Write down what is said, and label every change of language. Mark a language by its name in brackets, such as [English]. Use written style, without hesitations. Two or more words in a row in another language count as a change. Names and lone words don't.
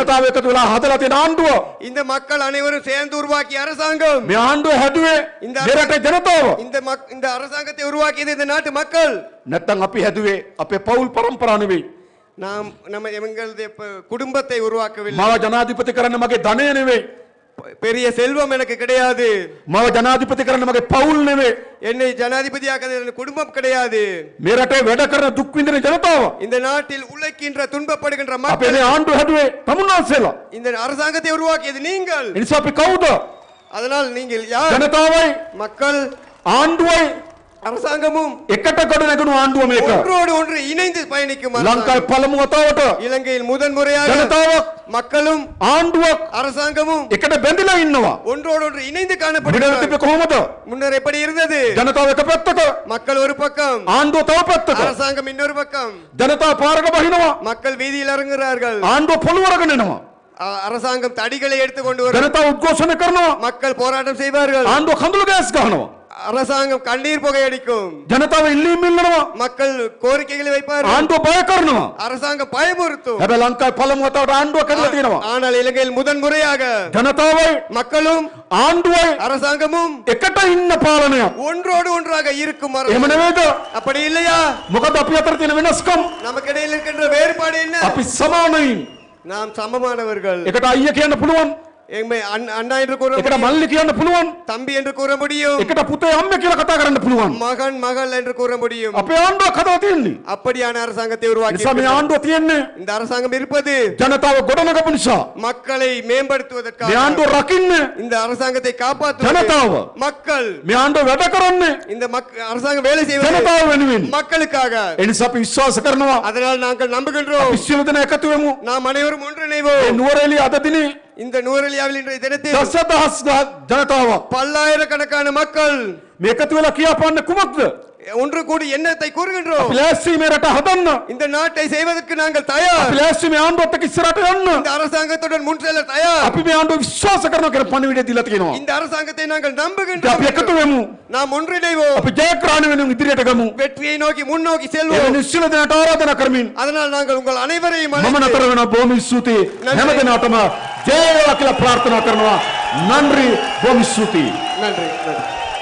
[Sinhala] ජනතාව එකතු වෙලා හදලා තියෙන ආණ්ඩුව. [Tamil] இந்த மக்கள் அனைவரும் சேர்ந்து உருவாக்கிய அரசாங்கம். [Sinhala] මේ ආණ්ඩුව හැදුවේ [Tamil] இந்த [Sinhala] මේ රටේ ජනතාව. [Tamil] இந்த அரசாங்கத்தை உருவாக்கியது இந்த நாட்டு மக்கள். [Sinhala] නැත්තම් අපි හැදුවේ අපේ පෞල් පරම්පරාව නෙවෙයි. [Tamil] நாம் எங்களுடைய குடும்பத்தை உருவாக்கவில்லை. [Sinhala] මාව ජනාධිපති කරන්න මගේ ධනය නෙවෙයි. [Tamil] பெரிய செல்வம் எனக்கு கிடையாது. [Sinhala] මාව ජනාධිපති කරන්න මගේ පෞල් නෙවෙයි. [Tamil] என்னை ஜனாதிபதியாக்க என் குடும்பம் கிடையாது. [Sinhala] මේ රටේ වැඩ කරන දුක් විඳින ජනතාව. [Tamil] இந்த நாட்டில் உழைக்கின்ற துன்பப்படுகின்ற [Sinhala] අපේ [Tamil] மக்கள். [Sinhala] මේ ආණ්ඩුව හැදුවේ තමුන්වහන්සේලා. [Tamil] இந்த அரசாங்கத்தை உருவாக்கியது நீங்கள். [Sinhala] ඒ නිසා අපි කවුද? [Tamil] அதனால் நீங்கள் யார்? [Sinhala] ජනතාවයි [Tamil] மக்கள், [Sinhala] ආණ්ඩුවයි [Tamil] அரசாங்கமும் [Sinhala] එකට ගොඩ නැගුණු ආණ්ඩුව මේක. [Tamil] ஒன்றோடு ஒன்று இணைந்து பயணிக்கும் அரசாங்கம். [Sinhala] ලංකාවේ පළමු වතාවට [Tamil] இலங்கையில் முதன்முறையாக [Sinhala] ජනතාවක්, [Tamil] மக்களும் [Sinhala] ආණ්ඩුවක් [Tamil] அரசாங்கமும் [Sinhala] එකට බැඳිලා ඉන්නවා. [Tamil] ஒன்றோடு ஒன்று இணைந்து [Sinhala] විඩල [Tamil] காணப்படுகிறது. [Sinhala] තිබ්බේ කොහොමද? [Tamil] முன்னர் எப்படி இருந்தது? [Sinhala] ජනතාව එක පැත්තක, [Tamil] மக்கள் ஒரு பக்கம், [Sinhala] ආණ්ඩුව තව පැත්තක. [Tamil] அரசாங்கம் இன்னொரு பக்கம். [Sinhala] ජනතාව පාරට බහිනවා, [Tamil] மக்கள் வீதியில் இறங்குகிறார்கள். [Sinhala] ආණ්ඩුව පොළොව අරගෙන එනවා. [Tamil] அரசாங்கம் தடிகளை எடுத்து கொண்டு வரும். [Sinhala] ජනතාව උද්ඝෝෂණ කරනවා, [Tamil] மக்கள் போராட்டம் செய்வார்கள். [Sinhala] ආණ්ඩුව කඳුළු ගෑස් ගහනවා. [Tamil] அரசாங்கம் கண்ணீர் புகை அடிக்கும். [Sinhala] ජනතාව ඉල්ලීම් ඉල්ලනවා, [Tamil] மக்கள் கோரிக்கைகளை வைப்பார்கள். [Sinhala] ආණ්ඩුව බය කරනවා. [Tamil] அரசாங்கம் பயமுறுத்தும். [Sinhala] හැබැයි ලංකාවේ පළමු වතාවට ආණ්ඩුවක් හැදලා තියෙනවා. [Tamil] ஆனால் இலங்கையில் முதன்முறையாக [Sinhala] ජනතාවයි [Tamil] மக்களும் [Sinhala] ආණ්ඩුවයි [Tamil] அரசாங்கமும் [Sinhala] එකට ඉන්න පාලනයක්. [Tamil] ஒன்றோடு ஒன்றாக இருக்கும் [Sinhala] එහෙම [Tamil] அரசாங்கம். [Sinhala] නෙවෙයිද? [Tamil] அப்படி இல்லையா? [Sinhala] මොකද අපි අතර තියෙන වෙනස්කම්? [Tamil] நமக்கு இடையில் இருக்கின்ற வேறுபாடு என்ன? [Sinhala] අපි සමානයින්. [Tamil] நாம் சமமானவர்கள். [Sinhala] එකට අයියා කියන්න පුළුවන්, [Tamil] எம்மை அண்ணா என்று கூற [Sinhala] එකට [Tamil] முடியும், [Sinhala] මල්ලි කියන්න පුළුවන්, [Tamil] தம்பி என்று கூற முடியும், [Sinhala] එකට පුතේ අම්මේ කියලා කතා කරන්න පුළුවන්. [Tamil] மகன் மகள் என்று கூற முடியும். [Sinhala] අපේ ආණ්ඩුවක් හදලා තියෙන්නේ. [Tamil] அப்படியான அரசாங்கத்தை உருவாக்கி [Sinhala] නිසා මේ ආණ්ඩුව තියෙන්නේ [Tamil] இந்த அரசாங்கம் இருப்பது [Sinhala] ජනතාව ගොඩනගපු නිසා. [Tamil] மக்களை மேம்படுத்துவதற்காக. [Sinhala] මේ ආණ්ඩුව රකින්න [Tamil] இந்த அரசாங்கத்தை காப்பாற்றுவது [Sinhala] ஜனதாவ. [Tamil] மக்கள். [Sinhala] මේ ආණ්ඩුව වැඩ කරන්නේ [Tamil] இந்த அரசாங்கம் வேலை செய்வது [Sinhala] ජනතාව වෙනුවෙන්. [Tamil] மக்களுக்காக. [Sinhala] ඒ නිසා අපි විශ්වාස කරනවා [Tamil] அதனால் நாங்கள் நம்புகின்றோம். [Sinhala] අපි සියලු දෙනා එකතු වෙමු. [Tamil] நாம் அனைவரும் [Sinhala] මේ [Tamil] ஒன்றிணைவோம். [Sinhala] නුවරඑළිය අද දිනේ [Tamil] இந்த நூறலியாவில் இன்றைய தினத்தில் [Sinhala] දසදහස් ජනතාවක් [Tamil] பல்லாயிரக்கணக்கான மக்கள் [Sinhala] මේ එකතු වෙලා කියාපාන්නේ කුමක්ද? [Tamil] ஒன்று கூடி எண்ணத்தை கூறுகின்றோம். [Sinhala] අපි ලෑස්ති මේ රට හදන්න. [Tamil] இந்த நாட்டை செய்வதற்கு நாங்கள் தயார். [Sinhala] අපි ලෑස්ති මේ ආණ්ඩුවත් එක්ක ඉස්සරහට යන්න. [Tamil] இந்த அரசாங்கத்துடன் முன் செல்ல தயார். [Sinhala] අපි මේ ආණ්ඩුව විශ්වාස කරනවා කියලා පණිවිඩය දීලා තියෙනවා. [Tamil] இந்த அரசாங்கத்தை நாங்கள் [Sinhala] අපි [Tamil] நம்புகின்றோம். [Sinhala] එකතු වෙමු. [Tamil] நாம் ஒன்றிணைவோம். [Sinhala] අපි ජයග්‍රහණ වෙනුවෙන් ඉදිරියට ගමු. [Tamil] வெற்றியை நோக்கி முன்னோக்கி [Sinhala] ඒ [Tamil] செல்வோம். [Sinhala] නිශ්චල දෙනාට ආරාධනා කරමින් [Tamil] அதனால் நாங்கள் உங்கள் அனைவரையும் [Sinhala] මම [Tamil] அழைத்து [Sinhala] නතර වෙනවා. බොහොම ස්තුතියි හැම දිනකටම ජය වේවා කියලා ප්‍රාර්ථනා කරනවා. නන්රි බොහොම ස්තුතියි. [Tamil] நன்றி.